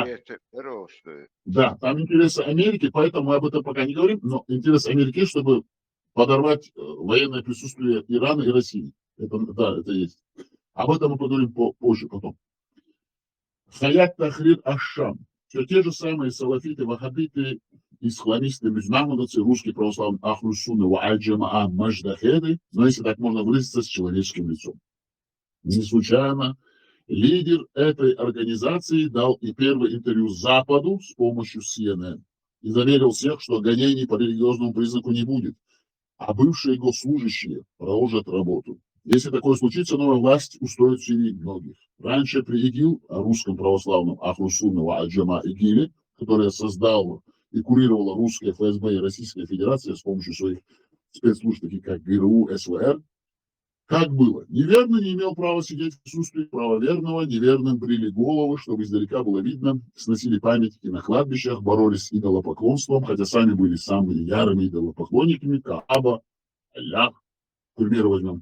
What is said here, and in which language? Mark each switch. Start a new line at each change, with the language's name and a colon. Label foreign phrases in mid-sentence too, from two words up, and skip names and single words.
Russian: Да, там интересы Америки, поэтому мы об этом пока не говорим, но интерес Америки, чтобы подорвать военное присутствие Ирана и России. Это, да, это есть. Об этом мы поговорим позже, потом. Хаят Тахрир Аш-Шам. Все те же самые салафиты, ваххабиты, исламисты, мюзмахмадовцы, русские православные, ахлюсунны, ва'аль-джамаа, мадждахеды, но если так можно выразиться, с человеческим лицом. Не случайно лидер этой организации дал и первое интервью Западу с помощью CNN и заверил всех, что гонений по религиозному признаку не будет, а бывшие госслужащие продолжат работу. Если такое случится, новая власть устроит в Сирии многих. Раньше при ИГИЛ, русском православном Ахлюсунна ва'аль-джамаа ИГИЛе, которое создало и курировала русская ФСБ и Российская Федерация с помощью своих спецслужб, таких как ГРУ, СВР, как было? Неверный не имел права сидеть в присутствии правоверного, неверным брили головы, чтобы издалека было видно, сносили памятники на кладбищах, боролись с идолопоклонством, хотя сами были самыми ярыми идолопоклонниками, Кааба, Аллах, к примеру, возьмем.